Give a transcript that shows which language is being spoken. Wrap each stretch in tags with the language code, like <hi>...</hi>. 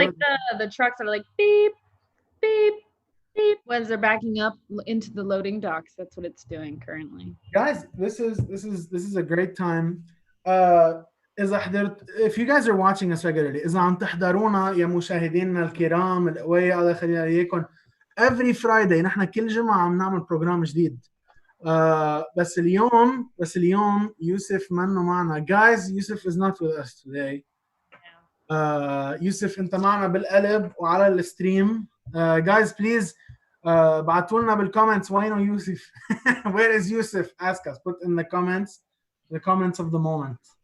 <en>like the trucks are like beep, beep, beep when they're backing up into the loading docks. That's what it's doing currently. Guys, this is a great time.</en> <ar>If you guys are watching us regularly, إذا عم تحضرونا يا مشاهدينا الكرام القوية الله يخلينا إياكم. Every Friday نحن كل جمعة عم نعمل بروجرام جديد. بس اليوم يوسف منه معنا.</ar> <en>Guys, Yusuf is not with us today.</en> <ar>يوسف انت معنا بالقلب وعلى الستريم. Guys, please بعتوا لنا بالكومنتس وينه يوسف.</ar> <en>Where is Yusuf? Ask us. Put in the comments of the moment.</en>